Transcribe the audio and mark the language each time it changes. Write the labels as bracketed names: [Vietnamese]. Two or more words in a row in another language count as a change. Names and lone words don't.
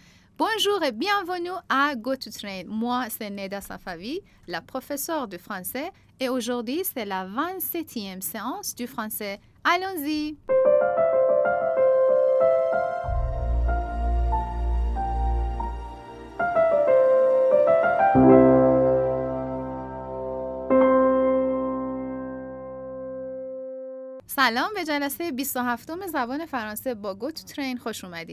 [French] Bonjour et bienvenue à Go to Train. Moi, c'est Neda Safavi, la professeure de français, et aujourd'hui, c'est la 27e séance du français. Allons-y! [Persian] سلام، به جلسه 27م زبان فرانسه با گو تو ترین خوش اومدید.